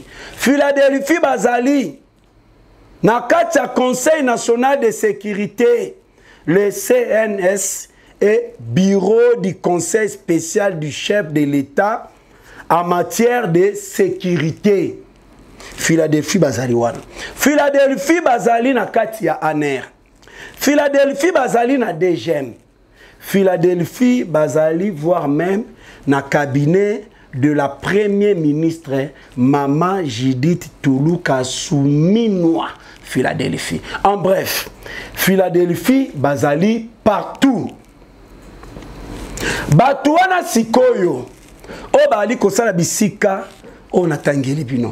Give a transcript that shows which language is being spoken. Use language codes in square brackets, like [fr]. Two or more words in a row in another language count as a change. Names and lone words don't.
[ln] Philadelphie bazali na kati ya [fr] Conseil national de sécurité, le CNS, et bureau du Conseil spécial du chef de l'État en matière de sécurité. [ln] Philadelphie bazali wana. Philadelphie bazali na kati ya ANER. Philadelphie bazali na DGM. [fr] Philadelphie bazali voire même na cabinet de la première ministre Mama Judith Tuluka Souminwa. Philadelphie. En bref, Philadelphie bazali partout. [ln] Batuana sikoyo o bali kosala bisika o natangeli bino.